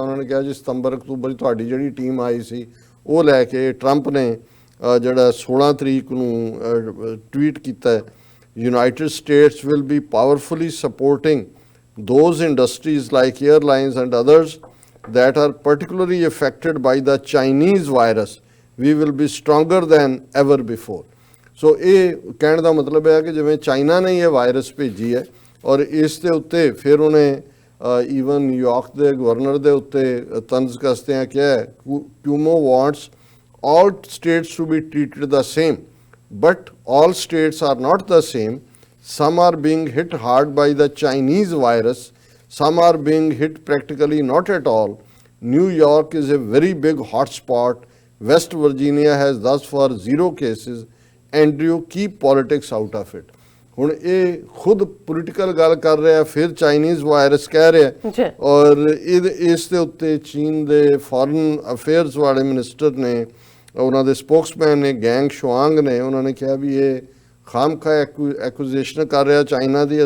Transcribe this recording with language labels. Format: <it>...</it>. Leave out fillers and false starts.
<pa>ਉਹਨਾਂ ਨੇ ਕਿਹਾ ਜੀ ਸਤੰਬਰ ਅਕਤੂਬਰ 'ਚ ਤੁਹਾਡੀ ਜਿਹੜੀ ਟੀਮ ਆਈ ਸੀ ਉਹ ਲੈ ਕੇ ਟਰੰਪ ਨੇ ਜਿਹੜਾ 16 ਤਰੀਕ ਨੂੰ ਟਵੀਟ ਕੀਤਾ ਹੈ,</pa> <en>United States will be powerfully supporting those industries like airlines and others that are particularly affected by the Chinese virus. We will be stronger than ever before.</en> <pa>ਸੋ ਇਹ ਕਹਿਣ ਦਾ ਮਤਲਬ ਹੈ ਕਿ ਜਿਵੇਂ ਚਾਈਨਾ ਨੇ ਇਹ ਵਾਇਰਸ ਭੇਜੀ ਹੈ ਔਰ ਇਸ ਦੇ ਉੱਤੇ ਫਿਰ ਉਹਨੇ ਈਵਨ ਨਿਊਯਾਰਕ ਦੇ ਗਵਰਨਰ ਦੇ ਉੱਤੇ ਤੰਜ਼ ਕਸਦਿਆਂ ਕਿਹਾ ਕਿਊਮੋ</pa> <en>wants all states to be treated the same,</en> <pa>but all states are not the same.</pa> <en>Some are being hit hard by the Chinese virus, some are being hit practically not at all. New York is a very big hotspot. West Virginia has thus far 0 cases. Andrew, keep politics out of it.</en> <pa>ਹੁਣ ਇਹ ਖੁਦ political ਗੱਲ ਕਰ ਰਿਹਾ, ਫਿਰ Chinese virus ਕਹਿ ਰਿਹਾ ਔਰ ਇਸ ਦੇ ਉੱਤੇ ਚੀਨ ਦੇ ਫੋਰਨ ਅਫੇਅਰਸ ਵਾਲੇ ਮਿਨਿਸਟਰ ਨੇ, ਉਹਨਾਂ ਦੇ ਸਪੋਕਸਮੈਨ ਨੇ ਗੈਂਗ ਸ਼ੁਆਂਗ ਨੇ, ਉਹਨਾਂ ਨੇ ਕਿਹਾ ਵੀ ਇਹ ਖਾਮਖਾ ਐਕੂਜ਼ੇਸ਼ਨ ਕਰ ਰਿਹਾ ਚਾਈਨਾ ਦੀ।</pa>